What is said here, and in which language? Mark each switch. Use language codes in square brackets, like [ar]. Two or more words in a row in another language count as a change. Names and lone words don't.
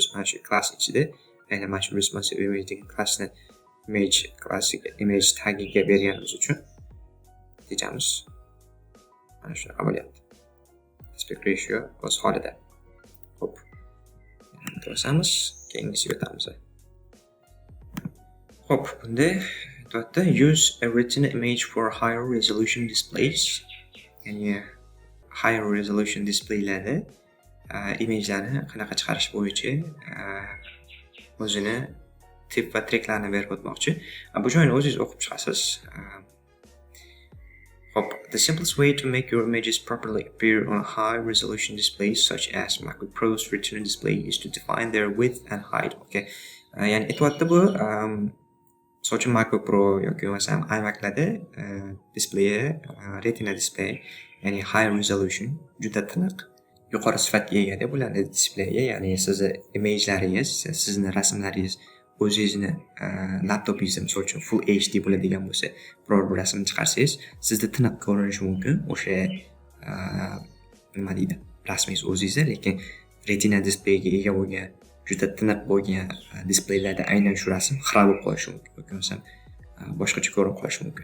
[uz] Mana shu class ichida, ya'ni mana shu [en] responsive image [uz] degan classni image classiga image tagiga berganimiz uchun natijamiz mana shunaqa bo'lyapti. [en] Aspect ratio [uz] o'z holida. Hop. Bosamiz, keyingisiga o'tamiz. Hop, bunda aytyapti [en] use a retina image for higher resolution displays. [uz] Ya'ni [en] higher resolution displaylarda [uz] image'larni qanaqa chiqarish bo'yicha o'zini tip va triklarni berib o'tmoqchi. Bu joyni o'zingiz o'qib chiqasiz. Hop, [en] the simplest way to make your images properly appear on high resolution displays such as MacBook Pro's Retina display is to define their width and height. Okay. [uz] Ya'ni aytyapti bu so'chun MacBook Pro yoki bo'lmasam iMac'larda displayi Retina display, ya'ni [en] high resolution, [uz] juda tiniq, yuqori sifatga ega deb bo'ladi displeyga. Ya'ni sizni image'laringiz, sizni rasmlaringiz o'zingizni laptopingizda misol uchun full HD bo'ladigan bo'lsa, biror bir rasmni chiqarsangiz, sizda tiniq ko'rinishi mumkin o'sha nima deydi, rasmingiz o'zingizda, lekin Retina displayga ega bo'lgan, juda tiniq bo'lgan displeylarda aynan shu rasm xira bo'lib qolishi mumkin yoki bo'lmasam boshqacha ko'rinib qolishi mumkin.